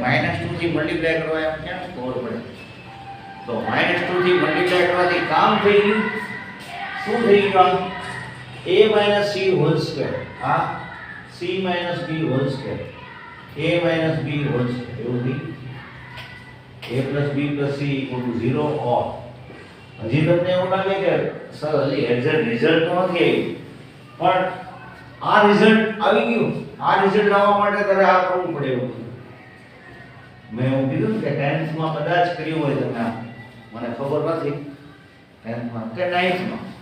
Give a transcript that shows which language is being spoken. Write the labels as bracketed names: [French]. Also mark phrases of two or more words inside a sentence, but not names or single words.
[Gujarati] -2 થી મલ્ટીપ્લાય કરવા એમ કેમ ખબર પડે તો -2 થી મલ્ટીપ્લાય કરવાથી કામ થઈ ગયું શું થઈ ગયું a c [English] whole square [Gujarati] આ c b [English] whole square [Gujarati] a b [English] whole square [Gujarati] એવું થઈ [English] a plus b plus c equal to 0 or [Gujarati] હજી તમને એવું લાગે કે સર હજી [English] exact result [Gujarati] તો નથી આવ્યું પણ આ રિઝલ્ટ આવી ગયું આ રિઝલ્ટ લાવવા માટે તારે આ કરવું પડે એવું મેં એવું કીધું કે 10th માં કદાચ કર્યું હોય તમે મને ખબર નથી 10th માં કે 9th માં